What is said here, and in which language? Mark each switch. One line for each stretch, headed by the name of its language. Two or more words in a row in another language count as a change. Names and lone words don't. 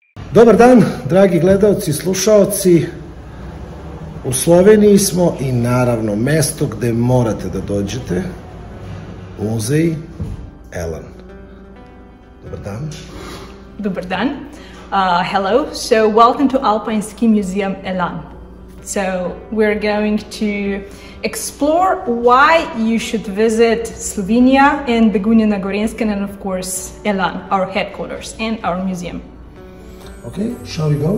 Serbian: Dobar dan, dragi gledalci i slušaoci. U Sloveniji smo i naravno mesto gde morate da dođete, Muzej Elan. Dobar dan. Dobar dan.
English: Hello. So welcome to Alpine Ski Museum Elan. So we're going to explore why you should visit Slovenia and Begunje na Gorenjskem, and of course Elan, our headquarters and our museum. Okay, shall we go?